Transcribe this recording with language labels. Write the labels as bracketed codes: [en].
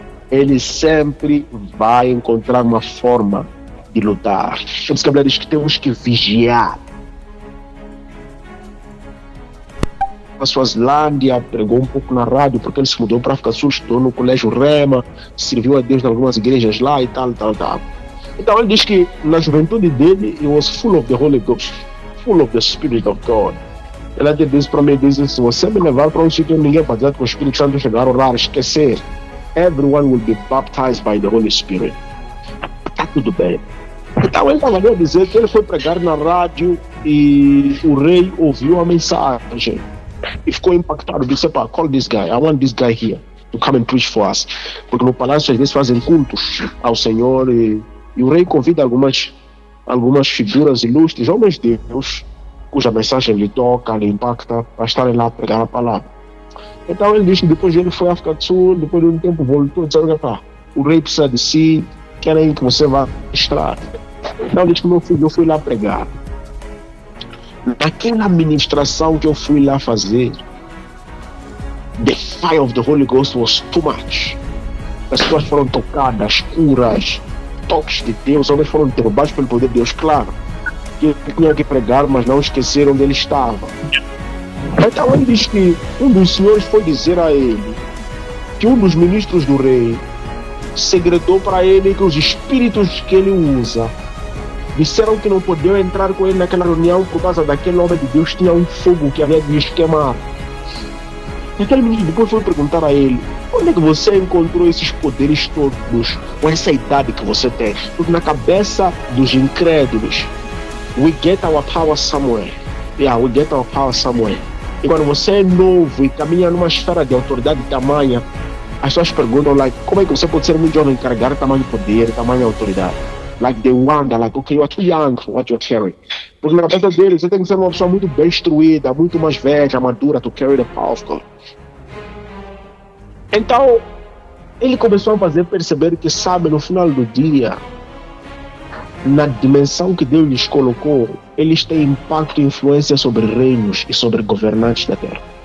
[pt] Ele sempre vai encontrar uma forma de lutar. Temos que hablar disso, que temos que vigiar. A Suazilândia pregou um pouco na rádio, porque ele se mudou para a África Sul, estudou no colégio Rema, serviu a Deus em algumas igrejas lá e tal. Então ele diz que na juventude dele, [en] he was full of the Holy Ghost, full of the Spirit of God. [pt] Ele até disse para mim, se você me levar para um sítio onde ninguém pode dizer que o Espírito Santo chegar a orar, esquecer, [en] everyone will be baptized by the Holy Spirit. [pt] Está tudo bem. Então ele estava a dizer que ele foi pregar na rádio e o rei ouviu a mensagem. E ficou impactado, disse, [en] call this guy, I want this guy here to come and preach for us. [pt] Porque no palácio às vezes fazem cultos ao Senhor e o rei convida algumas figuras ilustres, homens de Deus, cuja mensagem lhe toca, lhe impacta, para estarem lá a pregar a palavra. Então ele disse que depois ele foi à África do Sul, depois de um tempo voltou e disse, o rei precisa de si, querem que você vá ministrar. Então ele disse, meu filho, eu fui lá pregar. Naquela ministração que eu fui lá fazer, [en] the fire of the Holy Ghost was too much. [pt] As pessoas foram tocadas, curas, toques de Deus, homens foram derrubados pelo poder de Deus, claro. Que tinham que pregar, mas não esqueceram onde ele estava. Então ele diz que um dos senhores foi dizer a ele que um dos ministros do rei segredou para ele que os espíritos que ele usa disseram que não podiam entrar com ele naquela reunião por causa daquele homem de Deus tinha um fogo que havia de lhes queimar. E aquele menino depois foi perguntar a ele, onde é que você encontrou esses poderes todos com essa idade que você tem? Porque na cabeça dos incrédulos, [en] we get our power somewhere. Yeah, we get our power somewhere. [pt] E quando você é novo e caminha numa esfera de autoridade tamanha, as pessoas perguntam, como é que você pode ser muito jovem e carregar tamanho poder, tamanho autoridade? [en] They wonder, okay, you are too young for what you're carrying. [pt] Porque na cabeça deles, você tem que ser uma pessoa muito bem instruída, muito mais velha, madura, [en] to carry the power of God. [pt] Então, ele começou a fazer perceber que, sabe, no final do dia, na dimensão que Deus lhes colocou, eles têm impacto e influência sobre reinos e sobre governantes da terra.